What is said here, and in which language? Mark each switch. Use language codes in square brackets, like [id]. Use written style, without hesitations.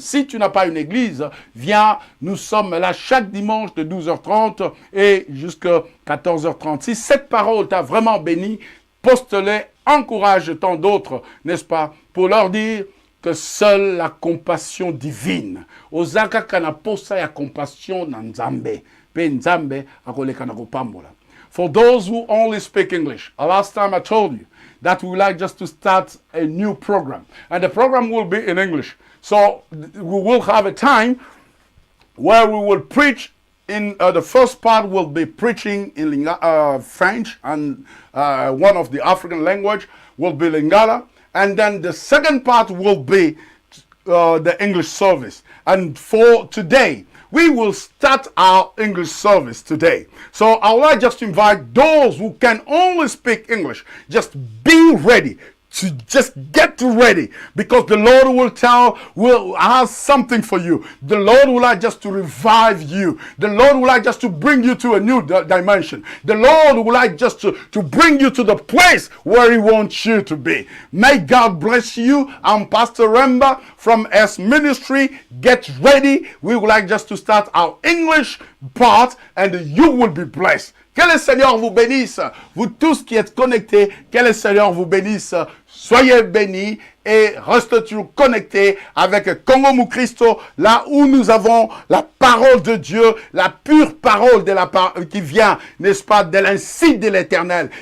[fr] Si tu n'as pas une église, viens, nous sommes là chaque dimanche de 12h30 et jusqu'à 14h30. Si cette parole t'a vraiment béni, poste-les, encourage tant d'autres, n'est-ce pas, pour leur dire que seule la compassion divine, [ln] ozaka kana posa ya compassion na nzambe, pe nzambe akoleka na kopambola. [en] For those who only speak English, last time I told you that we would like just to start a new program. And the program will be in English. So we will have a time where we will preach in the first part will be preaching in French and one of the African language will be Lingala. And then the second part will be the English service. And for today, we will start our English service today. So I would like just to invite those who can only speak English, just be ready to just get ready, because the Lord will have something for you. The Lord will like just to revive you. The Lord will like just to bring you to a new dimension. The Lord will like just to bring you to the place where He wants you to be. May God bless you. I'm Pastor Remba from S Ministry. Get ready. We would like just to start our English part and you will be blessed. [fr] Que le Seigneur vous bénisse. Vous tous qui êtes connectés, que le Seigneur vous bénisse. Soyez bénis et restez toujours connectés avec Congo Mou Christo, là où nous avons la parole de Dieu, la pure parole qui vient, n'est-ce pas, de l'ainsi de l'Éternel.